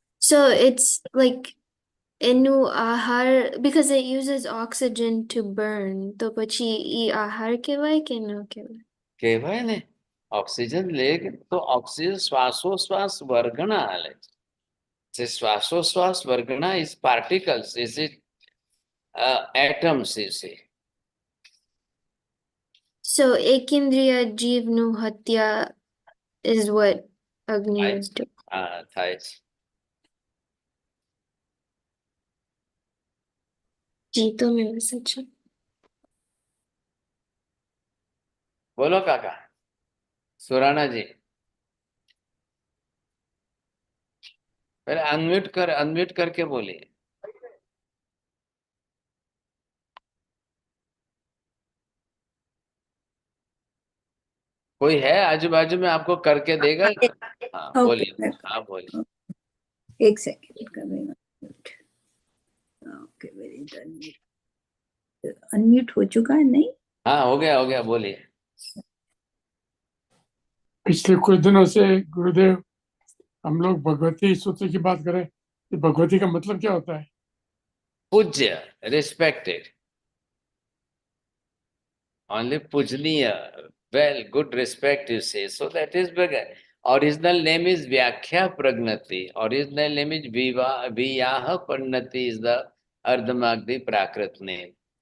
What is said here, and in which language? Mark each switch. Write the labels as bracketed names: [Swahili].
[English] So it's like [Gujarati] એનું આહાર, [English] because it uses oxygen to burn, [Gujarati] તો પછી ઈ આહાર કહેવાય કે ન કહેવાય? કહેવાય ને, ઓક્સિજન લે તો ઓક્સિજન શ્વાસોશ્વાસ વર્ગણા હાલે છે. [English] શ્વાસોશ્વાસ વર્ગણા is particles, is it atoms, is it. So [Gujarati] એકિન્દ્રિય જીવનું હત્યા [English] is what Agni is doing. [Gujarati] થાય છે. જી, તો વ્યવસ્થિત છે. બોલો કાકા સુરાણાજી. [Hindi] पहले अनम्यूट करके बोलिए. कोई है आजू बाजू में आपको करके देगा? हाँ बोलिए. हाँ बोलिए. एक सेकंड कर देना. ओके, वेरी अनम्यूट हो चुका है? नहीं, हाँ हो गया, बोलिए. पिछले कुछ दिनों से गुरुदेव हम लोग भगवती सूत्र की बात करें, तो भगवती का मतलब क्या होता है? [English] पूज्य, respected, only पूजनीय, well, good respect you say, so that is bigger. Original name is Vyakhya Pragnati. Original name is Viyaha Pannati is the Ardhamagdi Prakrit name.